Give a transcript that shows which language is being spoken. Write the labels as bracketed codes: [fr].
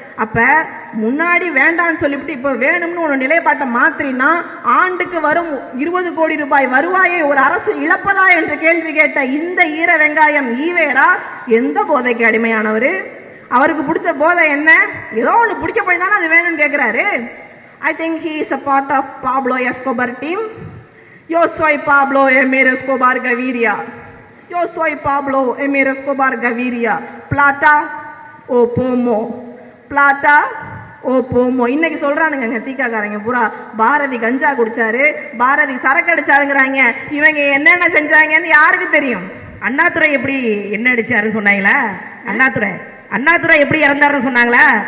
[ta] அப்ப முன்னாடி வேண்டாம்னு சொல்லிவிட்டு இப்ப வேணும்னு ஒரு நிலைப்பாட்டை மாத்திரினா ஆண்டுக்கு வரும் 20 கோடி ரூபாய் வருவாயை ஒரு அரசு இழப்பதா என்று கேள்வி கேட்ட இந்த ஈர வெங்காயம் ஈவேரா எந்த போதைக்கு அடிமையானவரு? அவருக்கு பிடிச்ச போதை என்ன? ஏதோ ஒண்ணு பிடிக்க போய் தானே அது வேணும்னு கேட்கிறாரு. [en] I think he is a part of Pablo Escobar team. [es] Yo soy Pablo Emir Escobar Gaviria. Yo soy Pablo Emir Escobar Gaviria. Plata o pomo. Plata o pomo. [ta] இன்னைக்கு சொல்றானுங்க தீக்காக்காரங்க பூரா பாரதி கஞ்சா குடிச்சாரு, பாரதி சரக்கு அடிச்சாருங்கிறாங்க. இவங்க என்னென்ன செஞ்சாங்கன்னு யாருக்கு தெரியும்? அண்ணாதுரை எப்படி என்ன அடிச்சாருன்னு சொன்னாங்களா? அண்ணாதுரை எப்படி இறந்தாருன்னு சொன்னாங்களா?